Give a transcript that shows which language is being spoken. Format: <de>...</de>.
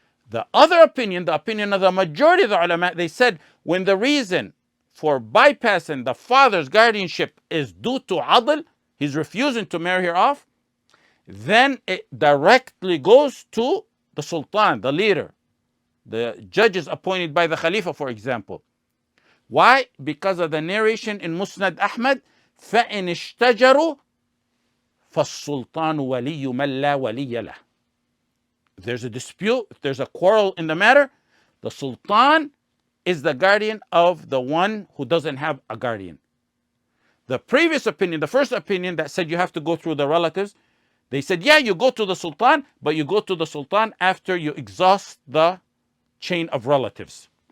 <en>The other opinion, the opinion of the majority of the ulama, they said when the reason for bypassing the father's guardianship is due to adl, he's refusing to marry her off, then it directly goes to the sultan, the leader, the judges appointed by the Khalifa, for example. Why? Because of the narration in Musnad Ahmad,</en> <ar>فَإِنِ اشْتَجَرُوا فَالسُّلْطَانُ وَلِيُّ مَنْ لَا وَلِيَّ لَهُ.</ar> <en>If there's a dispute, if there's a quarrel in the matter, the sultan is the guardian of the one who doesn't have a guardian. The previous opinion, the first opinion that said you have to go through the relatives, they said, yeah, you go to the sultan, but you go to the sultan after you exhaust the chain of relatives.</en>